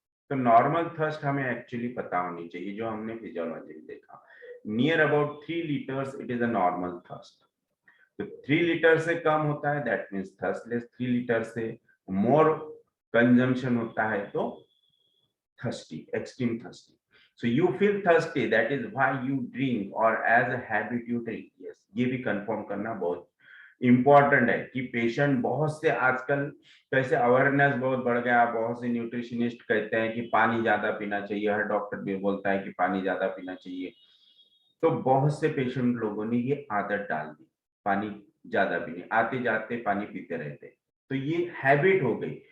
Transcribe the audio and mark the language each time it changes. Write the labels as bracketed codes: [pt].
[hi] तो normal thirst हमें actually पता होनी चाहिए, जो हमने फिजियोलॉजी में देखा, near about 3 litres it is a normal thirst. तो 3 लीटर से कम होता है दैट मीन्स थर्स्टलेस, 3 लीटर से मोर कंजम्पशन होता है तो thirsty, extreme thirsty. [en] So you feel thirsty, that is why you drink or as a habit you drink. [hi] Yes, ये भी कंफर्म करना बहुत इंपॉर्टेंट है कि पेशेंट, बहुत से आजकल कैसे अवेयरनेस बहुत बढ़ गया, बहुत से न्यूट्रिशनिस्ट कहते हैं कि पानी ज्यादा पीना चाहिए, हर डॉक्टर भी बोलता है कि पानी ज्यादा पीना चाहिए। तो बहुत से पेशेंट लोगों ने ये आदत डाल दी, पानी ज्यादा पीने, आते जाते पानी पीते रहते, तो ये हैबिट हो गई।